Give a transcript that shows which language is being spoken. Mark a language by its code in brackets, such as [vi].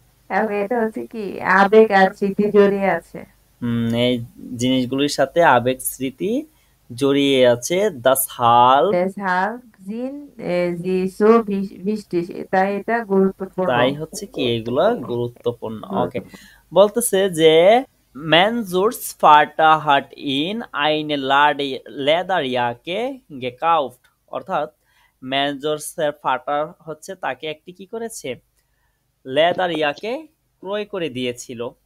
[bn] এবং এটা হচ্ছে কি আবেগ আর স্মৃতি জড়িয়ে আছে। এই জিনিসগুলোর সাথে আবেগ স্মৃতি জড়িয়ে আছে। [de] das Halb sind sie so wichtig [bn] তাই এটা গুরুত্বপূর্ণ, তাই হচ্ছে কি এগুলা গুরুত্বপূর্ণ। ওকে, বলতেছে যে [de] Mansur's Vater hat ihn eine Lederjacke gekauft, [bn] অর্থাৎ ম্যানজোরস এর ফাটার হচ্ছে তাকে একটি কি করেছে লেদারিয়াকে ক্রয় করে দিয়েছিল।